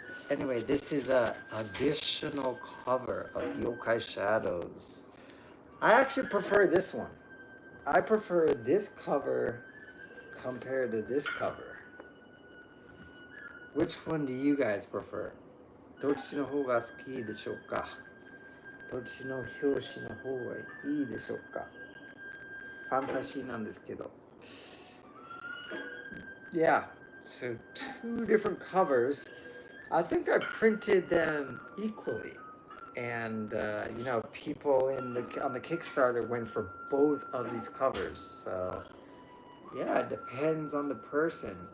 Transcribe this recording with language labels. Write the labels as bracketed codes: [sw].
[en] Anyway, this is an additional cover of Yokai Shadows. I actually prefer this one. I prefer this cover compared to this cover. Which one do you guys prefer? [ja] どっちの方が好きでしょうか?どっちの表紙の方がいいでしょうか? ファンタジーなんですけど. [en] Yeah, so 2 different covers. I think I printed them equally, and you know, people on the Kickstarter went for both of these covers. So yeah, it depends on the person.